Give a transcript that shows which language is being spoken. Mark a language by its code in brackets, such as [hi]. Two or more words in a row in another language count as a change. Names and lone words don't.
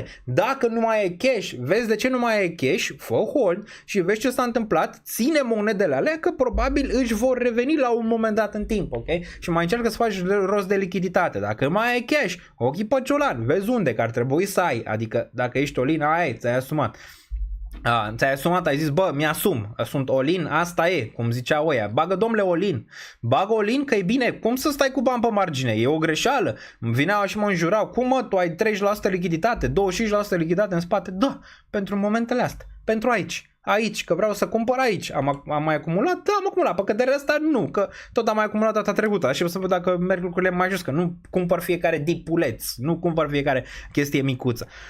[ro] Dacă nu mai ai cash, vezi de ce nu mai ai cash, fă hold și vezi ce s-a întâmplat, ține monedele alea că probabil își vor reveni la un moment dat în timp, ok? Și mai încearcă să faci rost de lichiditate. Dacă mai ai cash, ochii pe ciolan, vezi unde, că ar trebui să ai, adică dacă ești all-in, ți-ai asumat. Ți-ai asumat, ai zis, bă, mi-asum, sunt all-in, asta e, cum zicea oia, bagă domnule all-in, bagă all-in că e bine, cum să stai cu bani pe margine, e o greșeală, vineau și mă înjurau, cum mă, tu ai 30% lichiditate, 25% lichiditate în spate, da, pentru momentele astea, pentru aici, că vreau să cumpăr aici, am mai acumulat, da, am acumulat, pe căderea asta nu, că tot am mai acumulat data trecută și o să văd dacă merg lucrurile mai jos, că nu cumpăr fiecare dipuleț, nu cumpăr fiecare chestie micuță.